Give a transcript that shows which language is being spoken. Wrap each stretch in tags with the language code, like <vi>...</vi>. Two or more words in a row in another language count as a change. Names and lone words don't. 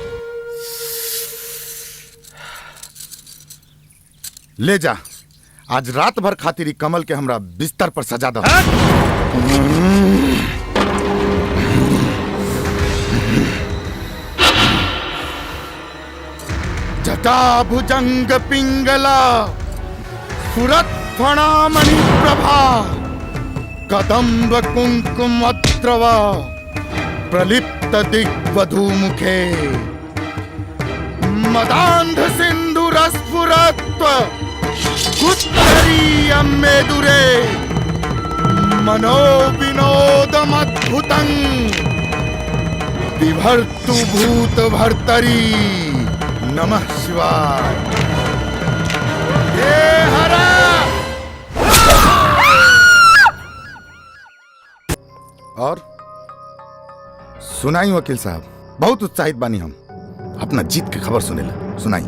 <bho>ले जा, आज रात भर खातिर कमल के हमरा बिस्तर पर सजा दो।</bho> <sa>जटा भुजंग पिंगला सुरत फणामणि प्रभा कदम्ब कुंकुमत्रवा प्रलिप्त दिग्वधू मुखे मदांध सिंधुरस्फुरत्व उत्तरीयं मेदुरे मनो विनोदमद्भुतं विभर्तु भूत भर्तरी। नमः शिवाय। ये हरा।</sa> <bho>और सुनाई वकील साहब, बहुत उत्साहित बानी हम अपना जीत के खबर सुनेला। सुनाई।</bho>